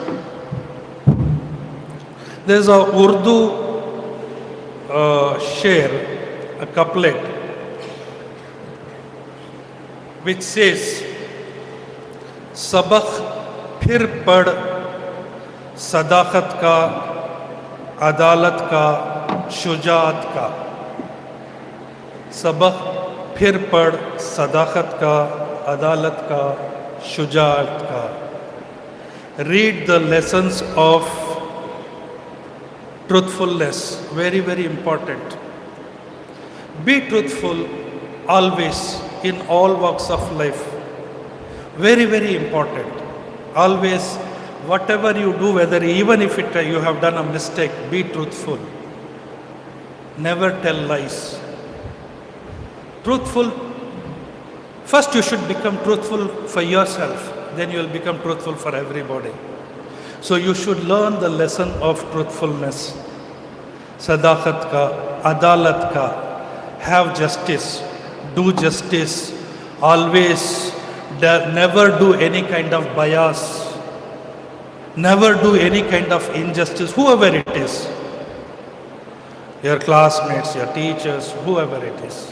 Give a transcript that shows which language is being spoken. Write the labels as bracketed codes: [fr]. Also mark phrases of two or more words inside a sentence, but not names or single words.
[en] There's a Urdu share, a couplet, which says, [ur] سبق پھر پڑھ صداقت کا، عدالت کا، شجاعت کا. سبق پھر پڑھ صداقت کا، عدالت کا، شجاعت کا. [en] Read the lessons of truthfulness, very, very important. Be truthful always in all walks of life. Very, very important. Always, whatever you do, whether even if you have done a mistake, be truthful. Never tell lies. Truthful, first you should become truthful for yourself, then you will become truthful for everybody. So you should learn the lesson of truthfulness. [ur] صداقت کا، عدالت کا, [en] have justice, do justice, always, never do any kind of bias, never do any kind of injustice, whoever it is, your classmates, your teachers, whoever it is.